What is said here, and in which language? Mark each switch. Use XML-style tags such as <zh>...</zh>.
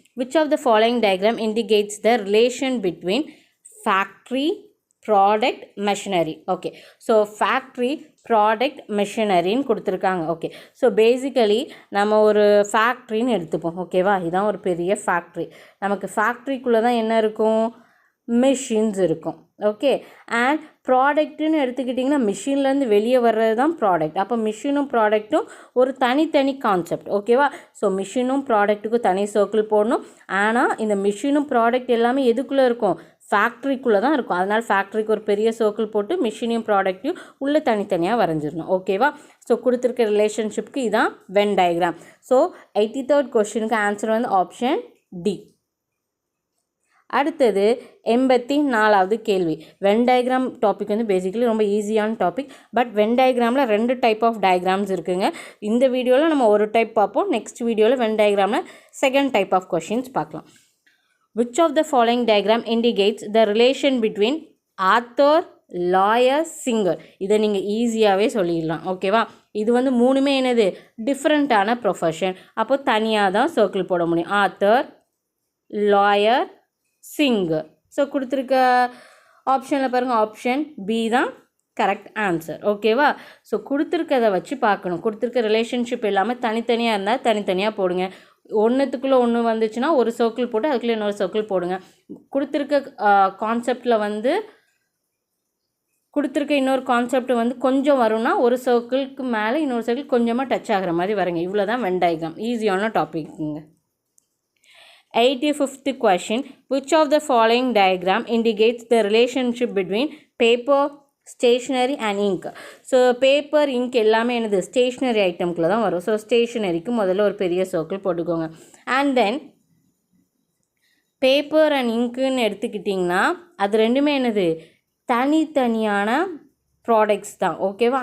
<en>Which of the following diagram indicates the relation between factory, product, machinery?</en> <ta>Okay, so factory, product, மெஷினரின்னு கொடுத்துருக்காங்க. Okay, so basically நம்ம ஒரு ஃபேக்ட்ரின்னு எடுத்துப்போம். ஓகேவா? இதுதான் ஒரு பெரிய ஃபேக்ட்ரி. நமக்கு ஃபேக்ட்ரிக்குள்ளே தான் என்ன இருக்கும்? மிஷின்ஸ் இருக்கும். ஓகே, அண்ட் ப்ராடக்ட்டுன்னு எடுத்துக்கிட்டிங்கன்னா மிஷின்லேருந்து வெளியே வர்றது தான் ப்ராடக்ட். அப்போ மிஷினும் ப்ராடக்ட்டும் ஒரு தனித்தனி கான்செப்ட். ஓகேவா? ஸோ மிஷினும் ப்ராடக்ட்டுக்கும் தனி சர்க்கிள் போடணும். ஆனால் இந்த மிஷினும் ப்ராடக்ட் எல்லாமே எதுக்குள்ளே இருக்கும்? ஃபேக்ட்ரிக்குள்ளே தான் இருக்கும். அதனால் ஃபேக்ட்ரிக்கு ஒரு பெரிய சர்க்கிள் போட்டு மிஷினையும் ப்ராடக்ட்டையும் உள்ளே தனித்தனியாக வரைஞ்சிடணும். ஓகேவா? ஸோ கொடுத்துருக்க ரிலேஷன்ஷிப்க்கு இதான் வென் டயக்ராம். ஸோ 83rd கொஸ்டினுக்கு ஆன்சர் வந்து ஆப்ஷன் டி. அடுத்தது 84வது கேள்வி. வென் டயக்ராம் டாபிக் வந்து பேசிக்கலி ரொம்ப ஈஸியான topic. But when டயக்ராமில் 2 type of diagrams இருக்குங்க. இந்த வீடியோவில் நம்ம ஒரு டைப் பார்ப்போம். நெக்ஸ்ட் வீடியோவில் when டயக்ராமில் second type of questions பார்க்கலாம்.</ta> <en>Which of the following diagram indicates the relation between author</en> <ta>lawyer, singer. இதை நீங்கள் ஈஸியாகவே சொல்லிடலாம். ஓகேவா? இது வந்து மூணுமே என்னது, டிஃப்ரெண்ட்டான ப்ரொஃபஷன். அப்போ தனியாக தான் சர்க்கிள் போட முடியும். Author, lawyer, singer. ஸோ கொடுத்துருக்க ஆப்ஷனில் பாருங்கள், ஆப்ஷன் பி தான் கரெக்ட் ஆன்சர். ஓகேவா? ஸோ கொடுத்துருக்கதை வச்சு பார்க்கணும். கொடுத்துருக்க ரிலேஷன்ஷிப் இல்லாமல் தனித்தனியாக இருந்தால் தனித்தனியாக போடுங்க. ஒன்றுத்துக்குள்ளே ஒன்று வந்துச்சுன்னா ஒரு சர்க்கிள் போட்டு அதுக்குள்ளே இன்னொரு சர்க்கிள் போடுங்க. கொடுத்துருக்க கான்செப்டில் வந்து கொடுத்துருக்க இன்னொரு கான்செப்ட் வந்து கொஞ்சம் வரும்னா ஒரு சர்க்கிளுக்கு மேலே இன்னொரு சர்க்கிள் கொஞ்சமாக டச் ஆகிற மாதிரி வருங்க. இவ்வளோ தான் வென் டயக்ராம். ஈஸியான டாபிக்ங்க. 85th question.</ta> <en>Which of the following diagram indicates the relationship between paper, stationery and ink?</en> <ta>So paper, ink எல்லாமே என்னது, ஸ்டேஷ்னரி ஐட்டம்குள்ளே தான் வரும். ஸோ ஸ்டேஷ்னரிக்கு முதல்ல ஒரு பெரிய சர்க்கிள் போட்டுக்கோங்க. அண்ட் தென் பேப்பர் அண்ட் இங்க்குன்னு எடுத்துக்கிட்டிங்கன்னா அது ரெண்டுமே என்னது, தனித்தனியான ப்ராடக்ட்ஸ் தான். ஓகேவா?</ta>